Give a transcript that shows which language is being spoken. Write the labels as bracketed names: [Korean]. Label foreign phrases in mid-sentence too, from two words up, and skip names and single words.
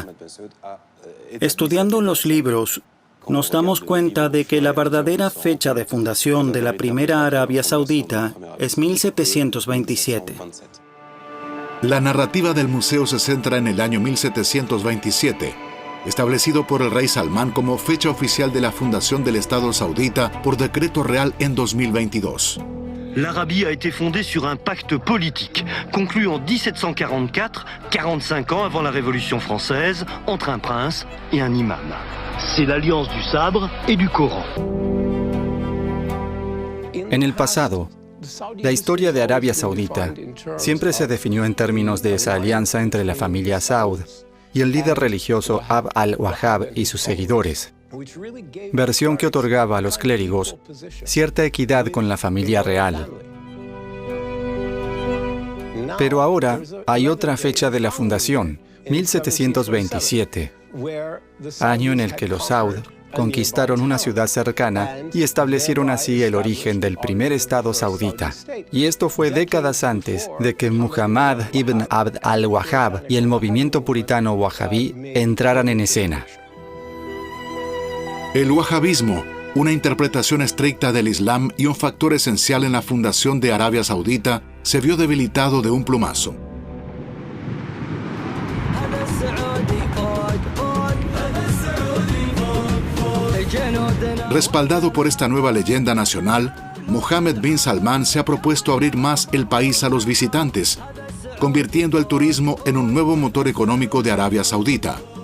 [Spanish] Estudiando los libros, nos damos cuenta de que la verdadera fecha de fundación de la primera Arabia Saudita es 1727. La narrativa del museo se centra en el año 1727, establecido por el rey Salmán como fecha oficial de la fundación del Estado saudita por decreto real en 2022. [French] L'Arabie a été fondée sur un pacte politique conclu en 1744, 45 ans avant la Révolution française, entre un prince et un imam. C'est l'alliance du sabre et du Coran. [Spanish] En el pasado, la historia de Arabia Saudita siempre se definió en términos de esa alianza entre la familia Saud y el líder religioso Abd al-Wahhab y sus seguidores, versión que otorgaba a los clérigos cierta equidad con la familia real. Pero ahora hay otra fecha de la fundación, 1727, año en el que los Saud conquistaron una ciudad cercana y establecieron así el origen del primer estado saudita. Y esto fue décadas antes de que Muhammad ibn Abd al-Wahhab y el movimiento puritano wahhabí entraran en escena. El wahhabismo, una interpretación estricta del Islam y un factor esencial en la fundación de Arabia Saudita, se vio debilitado de un plumazo. Respaldado por esta nueva leyenda nacional, Mohammed bin Salman se ha propuesto abrir más el país a los visitantes, convirtiendo el turismo en un nuevo motor económico de Arabia Saudita.